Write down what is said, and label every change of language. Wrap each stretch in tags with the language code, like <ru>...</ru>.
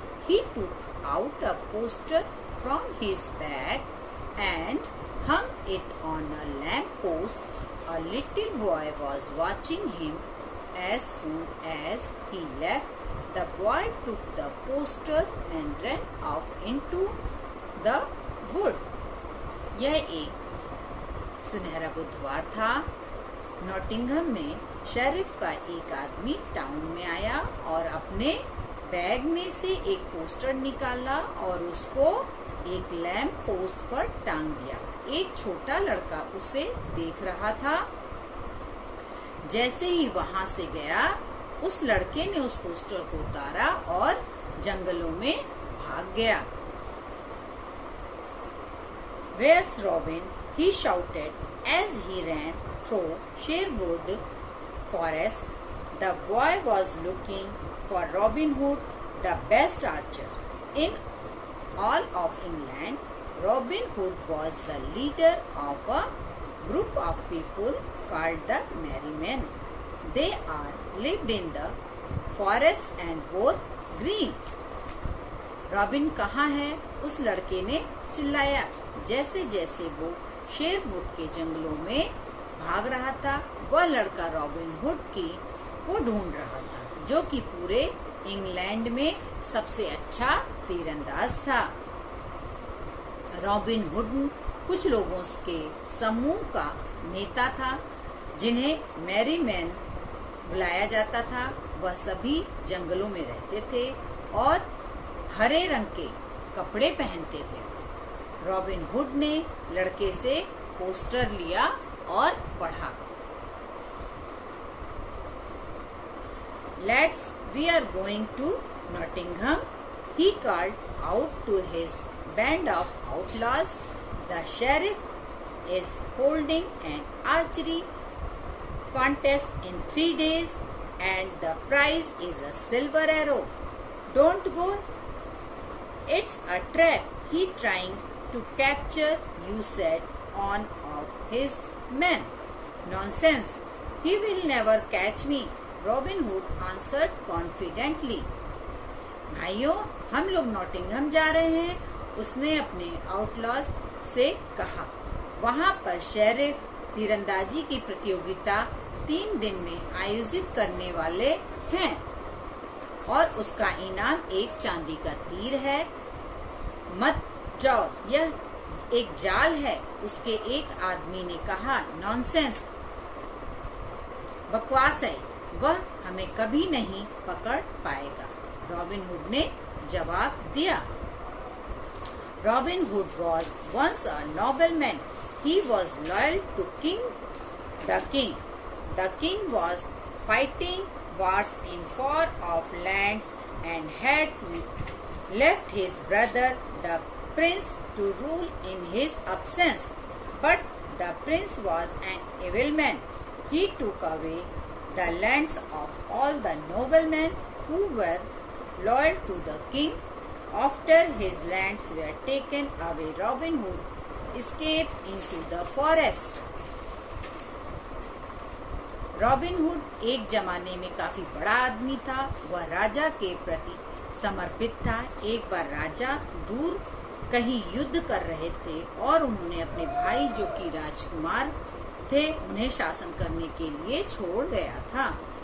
<en>He took out a poster from his bag and hung it on a lamp post. A little boy was watching him. As soon as he left, the boy took the poster and ran off into the wood.</en> <hi>यह एक सुनहरा बुधवार था. Nottingham में sheriff का एक आदमी town में आया और अपने बैग में से एक पोस्टर निकाला और उसको एक लैंप पोस्ट पर टांग दिया. एक छोटा लड़का उसे देख रहा था. जैसे ही वहां से गया, उस लड़के ने उस पोस्टर को उतारा और जंगलों में भाग गया.</hi> <en>Where's Robin? He shouted as he ran through Sherwood Forest. The boy was looking for Robin Hood, the best archer in all of England. Robin Hood was the leader of a group of people called the Merry Men. They all lived in the forest and wore green.</en> <hi>Robin कहाँ है? उस लड़के ने चिल्लाया जैसे जैसे वो Sherwood के जंगलों में भाग रहा था. वह लड़का रॉबिन हुड को ढूंढ रहा था, जो कि पूरे इंग्लैंड में सबसे अच्छा तीरंदाज था. रॉबिन हुड कुछ लोगों के समूह का नेता था, जिन्हें मैरी मैन बुलाया जाता था. वह सभी जंगलों में रहते थे और हरे रंग के कपड़े पहनते थे. रॉबिन हुड ने लड़के से पोस्टर लिया और पढ़ा.</hi> <en>Lads, we are going to Nottingham, he called out to his band of outlaws. The sheriff is holding an archery contest in 3 days and the prize is a silver arrow. Don't go. It's a trap. He trying to capture you, said one of his men. Nonsense. He will never catch me, Robin Hood answered confidently.</en> <hi>भाइयों, हम लोग Nottingham जा रहे हैं, उसने अपने outlaws से कहा. वहाँ पर शेरिफ तीरंदाजी की प्रतियोगिता 3 दिन में आयोजित करने वाले हैं और उसका इनाम एक चांदी का तीर है. मत जाओ, यह एक जाल है, उसके एक आदमी ने कहा. नॉनसेंस, बकवास है, वह हमें कभी नहीं पकड़ पाएगा, रॉबिन हुड ने जवाब दिया.</hi> <en>Robin Hood was once a nobleman. He was loyal to the king. The king was fighting wars in far off lands and had left his brother, the prince, to rule in his absence. But the prince was an evil man. He took away the lands of all the noblemen who were loyal to the king. After his lands were taken away, Robin Hood escaped into the forest.</en> <hi>Robin hood एक जमाने में काफी बड़ा आदमी था. वह राजा के प्रति समर्पित था. एक बार राजा दूर कहीं युद्ध कर रहे थे और उन्होंने अपने भाई, जो कि राजकुमार थे, उन्हें शासन करने के लिए छोड़ गया था.</hi>